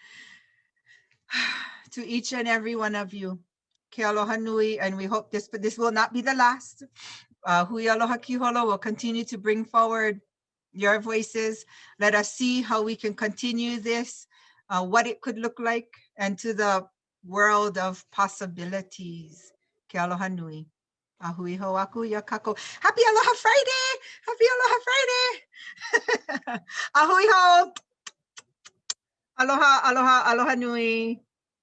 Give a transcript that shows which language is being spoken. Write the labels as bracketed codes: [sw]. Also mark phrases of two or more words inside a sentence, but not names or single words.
[en] To each and every one of you, [haw] ke aloha nui, [en] and we hope this will not be the last. [haw] Hui aloha kiholo [en] will continue to bring forward your voices. Let us see how we can continue this, what it could look like, and to the world of possibilities. [haw] Ke aloha nui. Ahui ho aku ya kako. [en] Happy Aloha Friday! Happy Aloha Friday! [haw] Ahui ho! Aloha, aloha, aloha nui.